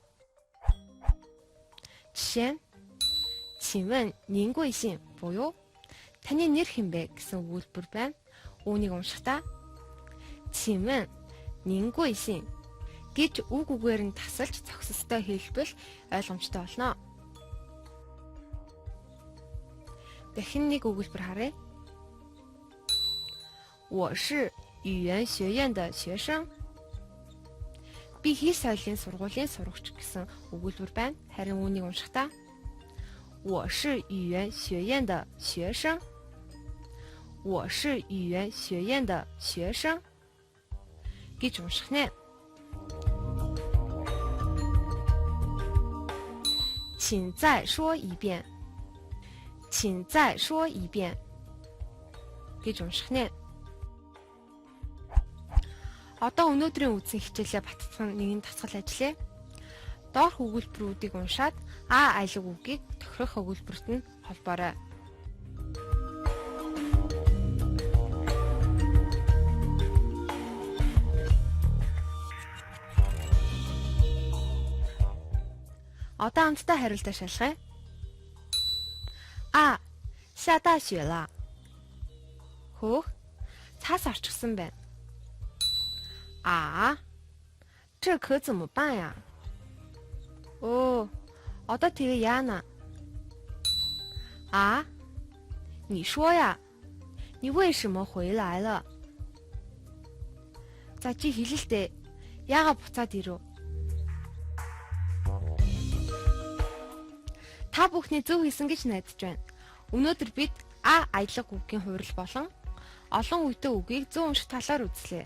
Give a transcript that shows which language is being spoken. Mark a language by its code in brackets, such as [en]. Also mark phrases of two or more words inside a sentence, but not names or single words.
[mn] Жишээ нь [zh] 请问您贵姓 [mn] буюу таны нэр хэн бэ гэсэн өгүүлбэр байна. Үүнийг уншихдаа [zh] 请问您贵姓 [mn] гэж үг үгээр нь тасалж зогсолттой хэлбэл ойлгомжтой болно. Дахин нэг өгүүлбэр харъя. [zh] 我是语言学院的学生. [mn] Би хэл соёлын сургуулийн сурагч гэсэн өгүүлбэр байна. Харин үүнийг уншихдаа [zh] 我是语言学院的学生. 我是语言学院的学生 [mn] гэж унших нэ. [zh] 请再说一遍. 请再说一遍 [mn] гэж унших нэ. Одоо өнөөдрийн үдсэн хичээлээ баттгах нэгэн дасгал ажиллая. Доорх өгүүлбэрүүдийг уншаад А айлаг үгийг тохирох өгүүлбэрт нь холбоорой. Одоо хамтдаа хариултаа шалгая. А. [zh] 下大雪了. [mn] Хөөх. Цаас орчихсон байна. А. [zh] 这可怎么办呀? [mn] Оо. Одоо тэгээ яана? А. [zh] 你说呀. 你为什么回来了? [mn] За чи хэлэлтэй. Яагаад буцаад ирв? Та бүхний зөв хийсэн гэж найдаж байна. Өнөөдөр бид А аялга үгийн хувирал болон олон үедээ үгийг зөв унших талаар үзлээ.